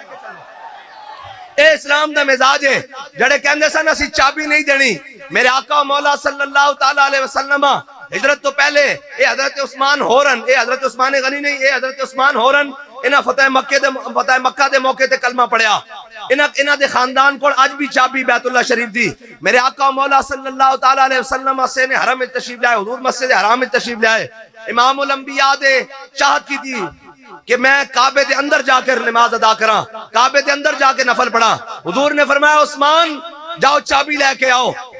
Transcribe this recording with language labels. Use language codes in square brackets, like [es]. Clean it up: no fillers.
[pa] اے اسلام دا مزاج ہے, جڑے کہندے سن اسی چابی نہیں دینی. میرے آقا مولا صلی اللہ تعالیٰ علیہ وسلم ہجرت تو پہلے اے حضرت عثمان ہورن, اے حضرت عثمان غنی نہیں, اے حضرت عثمان ہورن, انہاں فتح مکہ دے موقع تے کلمہ پڑھیا. انہاں دے خاندان کو اج بھی چابی بیت اللہ شریف دی. [ur] میرے آقا مولا صلی اللہ تعالیٰ علیہ وسلم سے نے حرم تشریف لائے, حضور مسجد حرام تشریف لائے. [pa] امام الانبیاء دے چاہت کی تھی کہ میں کعبے دے اندر جا کر نماز ادا کراں, کعبے دے اندر جا کے نفل پڑھاں. [ur] حضور نے فرمایا عثمان جاؤ چابی لے کے آؤ.